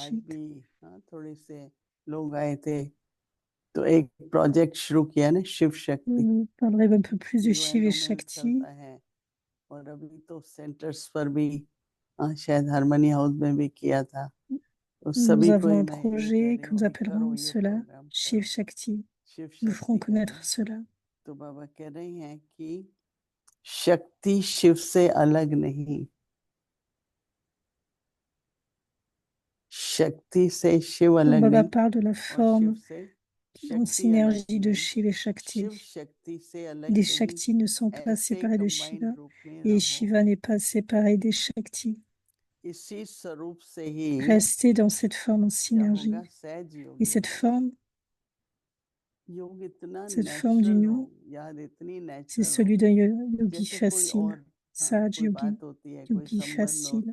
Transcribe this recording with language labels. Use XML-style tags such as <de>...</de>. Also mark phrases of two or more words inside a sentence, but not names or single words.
<fr>Vous parlerez un peu plus de Shiv et Shakti. Nous avons un projet que nous appellerons cela Shiv Shakti. Nous ferons connaître cela.</fr> <hi>शक्ति शिव से अलग नहीं, शक्ति से शिव अलग नहीं।</hi> <fr>Baba parle de la forme en synergie de Shiva et Shakti. Les Shakti ne sont pas séparés de Shiva et Shiva n'est pas séparé des Shakti. Restez dans cette forme en synergie. Et cette forme d'union, c'est celui d'un yogi facile, Saj Yogi, yogi facile.</fr>